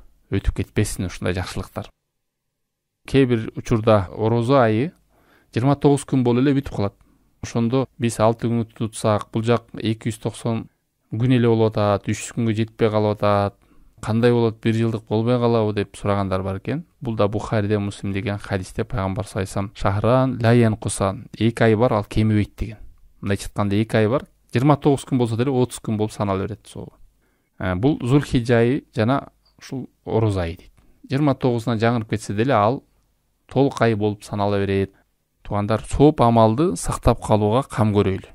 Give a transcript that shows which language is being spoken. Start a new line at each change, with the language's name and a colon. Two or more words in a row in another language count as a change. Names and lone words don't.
Kyrgyz: Өтүп кетпесин ушундай жакшылыктар. Кээ бир учурда орозо айы 29 күн болуп эле бүтүп калат. Ошондо биз 6 күн тутсак, бул жак 290 күн эле болуп атат, 300 күнгө жетпей калып атат. Кандай болот, 1 жылдык болбой калабы деп сурагандар бар экен. Бул да Бухариде, Муслим деген хадисте пайгамбар
Arabic: صلى الله عليه وسلم شهران لا ينقصان,
Kyrgyz: 2 ай бар, ал кемибейт деген. мындайча айтканда 2 ай бар. 29 күн болсо деле 30 күн болуп санала берет соо. Бул Зулхижжа айы жана ушул Ороз айы дейт. 29-на жаңырып кетсе деле ал толук ай болуп санала берет. Туугандар, сооп амалды сактап калууга кам көрөйлү.